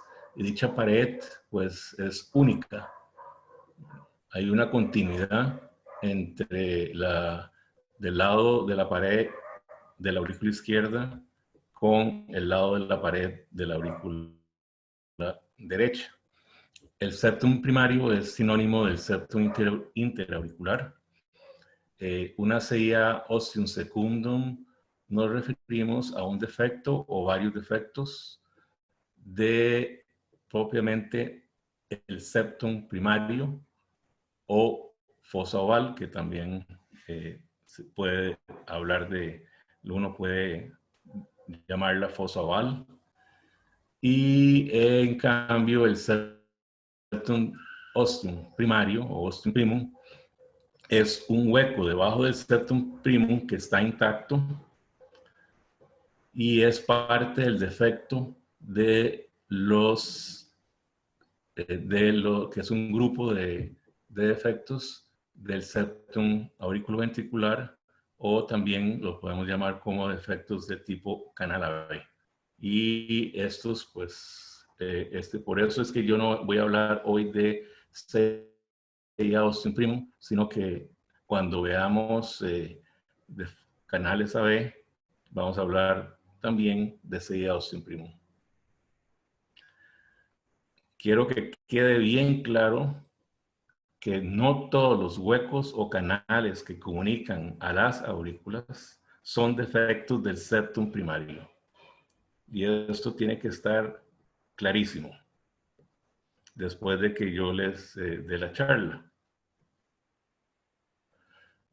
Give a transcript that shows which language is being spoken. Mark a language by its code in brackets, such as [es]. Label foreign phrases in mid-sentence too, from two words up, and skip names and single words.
[es] Y dicha pared, pues, es única. Hay una continuidad entre del lado de la pared de la aurícula izquierda con el lado de la pared de la aurícula derecha. El septum primario es sinónimo del septum interauricular. Una CIA ostium secundum nos referimos a un defecto o varios defectos de propiamente el septum primario o fosa oval, que también se puede hablar uno puede llamarla fosa oval. Y en cambio el septum ostium primario o ostium primum es un hueco debajo del septum primum que está intacto y es parte del defecto de lo que es un grupo de defectos del septum auriculoventricular, o también lo podemos llamar como defectos de tipo canal AB. Y estos, pues, por eso es que yo no voy a hablar hoy de CIA ostium primum, sino que cuando veamos de canales AB, vamos a hablar también de CIA ostium primum. Quiero que quede bien claro que no todos los huecos o canales que comunican a las aurículas son defectos del septum primario. Y esto tiene que estar clarísimo después de que yo les dé la charla.